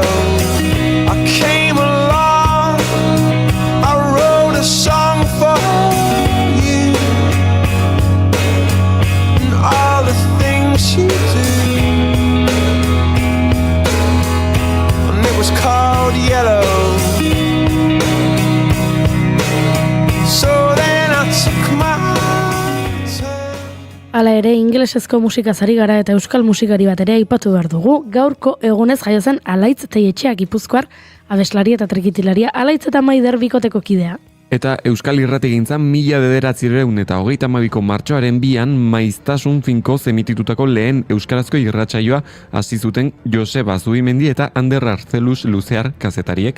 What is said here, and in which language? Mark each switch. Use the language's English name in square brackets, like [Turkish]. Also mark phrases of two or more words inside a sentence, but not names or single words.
[English] I came along, I wrote a song for you, and all the things you do. Was called Yellow. So then I took my turn. [Basque] Hala ere, ingelesezko musikaz ari gara eta euskal musikari bat ere aipatu behar dugu. Gaurko egunez jaio zen Alaitz Teietxea Gipuzkoar, abeslari eta trikitilaria Alaitz eta Maider bikoteko kidea. Eta Euskal Irratigintzan 1932ko martxoaren 2an Maiztasun finko emititutako lehen euskarazko irratsaioa hasi zuten Joseba Zubimendi eta Ander Arzeluz Luzear kazetariek.